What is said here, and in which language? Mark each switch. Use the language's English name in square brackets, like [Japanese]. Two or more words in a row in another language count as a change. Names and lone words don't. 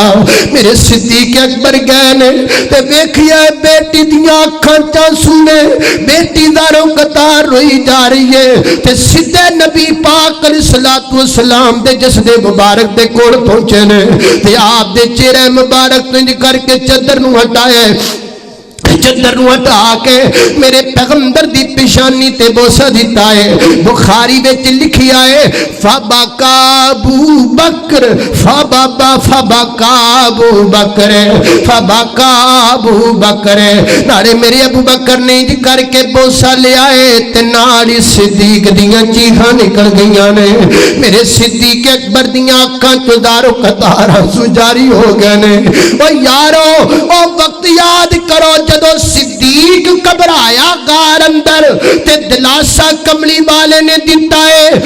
[Punjabi] میرے صدیق اکبر گئے نے تے ویکھیا بیٹی دیاں اکھاں چ آنسو نے، بیٹی زار و قطار روئی جا رہی ہے تے سیدھے نبی پاک [Arabic] عليه الصلاة والسلام [Punjabi] دے جسد مبارک دے کول پہنچے نے تے آپ دے چہرے مبارک توں انج کر کے چادر نوں ہٹایا، چادر نوں ہٹا کے میرے پیغمبر دی پیشانی تے بوسہ دتا ہے. بخاری وچ لکھیا ہے [Arabic] فبكى أبو بكر فبابا فبكى أبو بكر فبكى أبو بكر, [Punjabi] نالے میرے ابو بکر نے انج کر کے بوسہ لیا ہے تے نال ہی صدیق دیاں چیخاں نکل گئیاں نے. میرے صدیق اکبر دیاں اکھاں چوں زار و قطار آنسو جاری ہو گئے نے. او یارو او وقت یاد کرو جدوں صدیق گھبرایا غار اندر تے دلاسہ کملی والے نے دتا ہے.